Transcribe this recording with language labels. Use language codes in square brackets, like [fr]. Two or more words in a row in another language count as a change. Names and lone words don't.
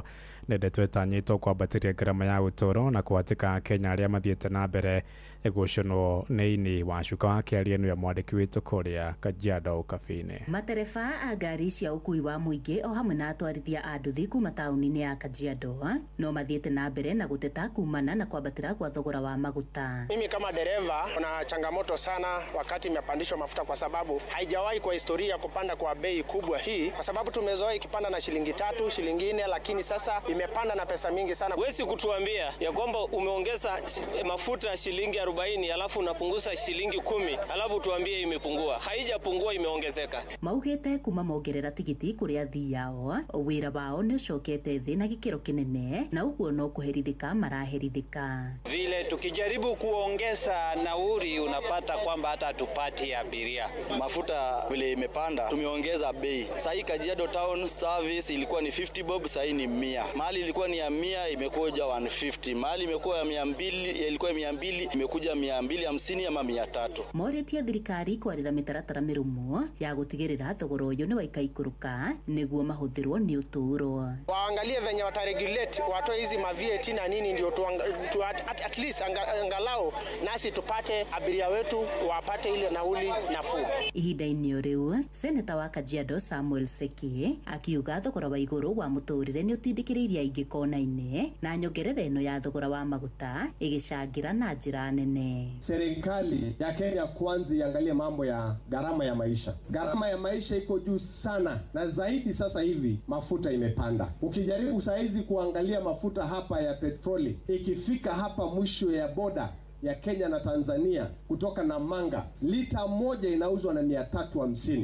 [ki] Nĩndeto ĩtanyĩtwo kwambatĩria ngarama ya ũtũũro na kũhatĩka Akenya arĩa mathiĩte na mbere gũconwo nĩ ini wa cuka wa Kĩaria nĩwe mwandĩki witũ kũrĩa Kajiado ũkabi-inĩ. Matereba a ngari cia ũkui wa mũingĩ o hamwe na atwarithia a nduthi kuma taũni-inĩ ya Kajiado no mathiĩte na mbere na gũteta kumana na kwambatĩra kwa thogora wa maguta. [sw] Mimi kama dereva kuna changamoto sana wakati imepandishwa mafuta, kwa sababu haijawahi kwa historia kupanda kwa bei kubwa hii, kwa sababu tumezoea ikipanda na shilingi 3, shilingi 4, lakini sasa imepanda na pesa mingi sana. Wezi kutuambia ya kwamba umeongeza mafuta shilingi 40 alafu unapunguza shilingi 10 alafu tuambie imepungua. Haijapungua, imeongezeka. [ki] Maugĩte kuma mongerera tigiti kũrĩa athii yao wĩra wao nĩ ũcokete thĩ na gĩkĩro kĩnene, na ũguo no kũherithĩka maraherithĩka. [sw] Vile tukijaribu kuongeza nauri unapata kwamba hata tupati abiria. Mafuta vile imepanda tumeongeza bei. Sasa hii Kajiado [en] town service [sw] ilikuwa ni 50 bob, sasa ni 100. Mahali ilikuwa ni ya 100 imekuja 150. Mahali imekuwa ya 200 ilikuwa 200 imekuja 250 ama 300. [ki] Morĩtie thirikari kwarĩra mĩtaratara mĩrũmu ya gũtigĩrĩra thogora ũyũ nĩ waikaikũrũka nĩguo mahũthĩrwo nĩ ũtũũro. [sw] Waangalie venye wataregulate, watoe hizi ma VAT na nini, ndio [en] at least [sw] angalau nasi tupate abiria wetu wapate ile nauli nafuu. [ki] Ihinda-inĩ rĩu seneta wa Kajiado Samuel Seki akiuga thogora wa igũrũ wa mũtũrĩre nĩ ũtindĩkĩrĩirie aingĩ kona-inĩ na nyongerera ĩno ya thogora wa maguta ĩgĩcangĩra na njĩra nene. [sw] Serikali ya Kenya kwanza iangalie mambo ya gharama ya maisha. Gharama ya maisha iko juu sana, na zaidi sasa hivi mafuta imepanda. Ukijaribu saizi kuangalia mafuta hapa ya petroli ikifika hapa mwisho ya boda ya Kenya na Tanzania kutoka Namanga, lita moja inauzwa na 350.